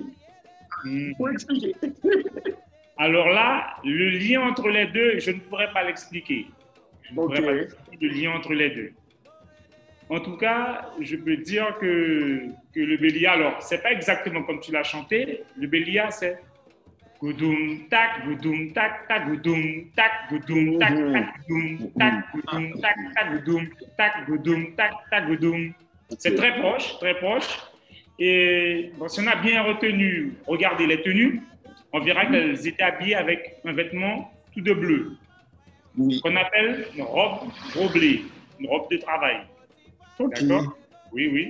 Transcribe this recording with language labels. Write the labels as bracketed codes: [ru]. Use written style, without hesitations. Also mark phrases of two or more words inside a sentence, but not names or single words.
[fr] Pour expliquer. Alors là, le lien entre les deux, je ne pourrais pas l'expliquer. Je ne pourrais pas expliquer le lien entre les deux. En tout cas, je peux dire que le Bélia, alors, c'est pas exactement comme tu l'as chanté. Le Bélia, c'est goudoum tak, goudoum tak, tak, goudoum tak, goudoum tak, tak, goudoum tak, goudoum tak, tak, goudoum tak, goudoum tak, tak, goudoum. C'est très proche, très proche. Et bon, si on a bien retenu, regardez les tenues, on verra qu'elles étaient habillées avec un vêtement tout de bleu, qu'on appelle une robe gros blé, une robe de travail. D'accord? Oui, oui.